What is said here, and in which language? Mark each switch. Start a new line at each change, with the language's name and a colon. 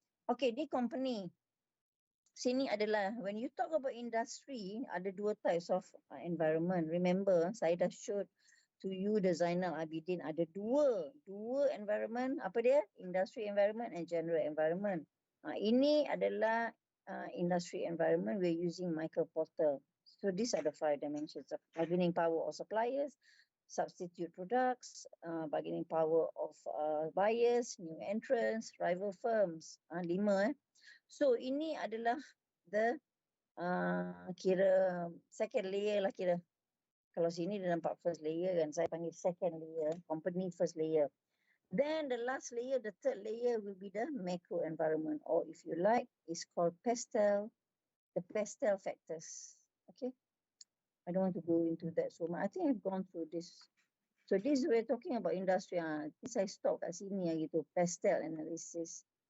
English: Okay,
Malay: ni
English: company.
Malay: Sini adalah,
English: when you talk about industry,
Malay: ada
English: 2 types of environment. Remember,
Malay: saya dah
English: show to you the Zainal Abidin.
Malay: Ada dua environment. Apa dia?
English: Industry environment and general environment.
Malay: Ini adalah industry environment.
English: We're using Michael Porter. So these are the 5 dimensions of bargaining power of suppliers, substitute products, bargaining power of buyers, new entrants, rival firms. 5.
Malay: So ini adalah the kira
English: second layer
Malay: lah kira. Kalau sini dia nampak
English: first layer
Malay: kan, saya panggil
English: second layer, company first layer. Then the last layer, the third layer will be the macro environment, or if you like, it's called pastel, the pastel factors. Okay, I don't want to go into that so much. I think I've gone through this. So this we're talking about industry. This I stop
Malay: kat sini gitu,
English: pastel analysis.